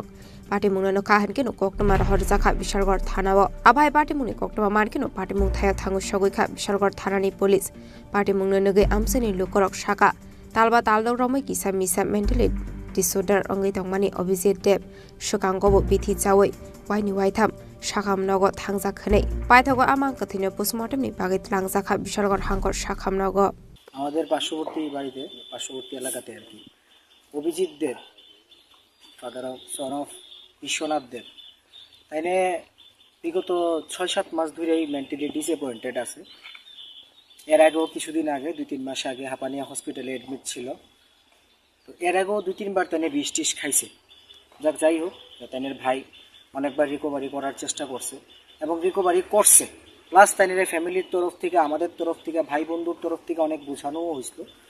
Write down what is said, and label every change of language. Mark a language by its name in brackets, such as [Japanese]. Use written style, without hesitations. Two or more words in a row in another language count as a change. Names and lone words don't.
[Kok Borok] patimungno no kahankeno koktoma horjakha bishalgor thanao abai patimungni koktoma mankeno patimung thayo thangu shoguikha bishalgor thanani police patimungno nogai amsani lukorok shaka talba taldok romai kisa misa [English] mentally disorder [Kok Borok] ongai tongmani Abhijit Dev shukangobo bithi chawai waini waitham shakam nogo thangja khane paithago amang kathino postmortem ni bagay tlangjakha bishalgor hangkor shakam nogo [Bangla] আমাদের পার্শ্ববর্তী বাড়িতে পার্শ্ববর্তী এলাকাতে আর কি অভিজিৎ দেব [English] father of son of [Bangla] বিশ্বনাথ দেব তাইনে বিগত 6-7 মাস ধরেই [English] mentally disappointed [Bangla] আছে এর আগেও কিছুদিন আগে 2-3 মাস আগে হাপানিয়া হসপিটালে অ্যাডমিট ছিল তো এর আগেও 2-3 বার তানে বিষ খাইছে যাই হোক তানের ভাই অনেকবার রিকভারি করার চেষ্টা করছে এবং রিকভারি করছে প্লাস তানের ফ্যামিলির তরফ থেকে আমাদের তরফ থেকে ভাই বন্ধুর তরফ থেকে অনেক বোঝানোও হয়েছিল